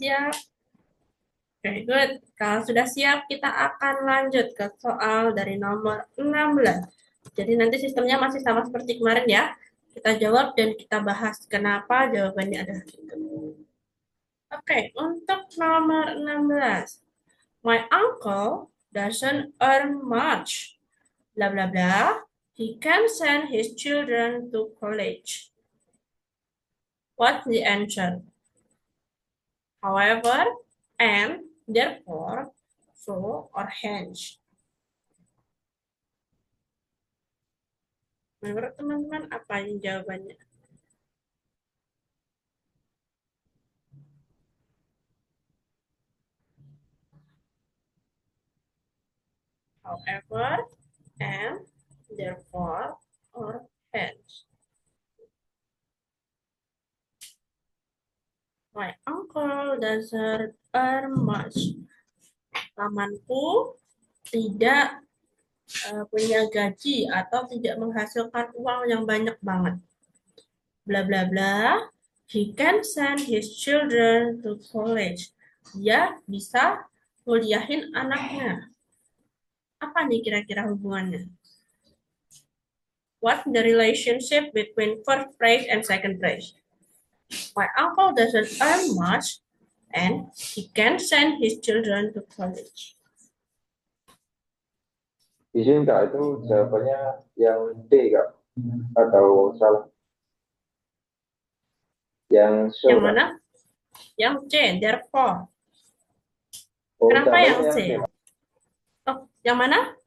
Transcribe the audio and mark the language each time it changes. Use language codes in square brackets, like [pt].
[id] siap, [en] very good. [id] Kalau sudah siap, kita akan lanjut ke soal dari nomor 16. Jadi nanti sistemnya masih sama seperti kemarin ya. Kita jawab dan kita bahas kenapa jawabannya adalah itu. Oke, untuk nomor 16. [en] My uncle doesn't earn much. Blah blah blah. He can send his children to college. What's the answer? However, and, therefore, so, or hence. [id] Menurut teman-teman, apa yang jawabannya? [en] However, and, therefore, or hence. My uncle doesn't earn much. [id] Pamanku tidak punya gaji atau tidak menghasilkan uang yang banyak banget. Bla bla bla. [en] He can send his children to college. [id] Dia bisa kuliahin anaknya. Apa nih kira-kira hubungannya? [en] What's the relationship between first phrase and second phrase? My uncle doesn't earn much and he can send his children to college. [id] Izin Kak, itu jawabannya yang D Kak, atau salah? Yang Yang Kak. mana? Yang C, therefore. Oh, Kenapa yang jawabannya C? yang C. Oh, yang mana?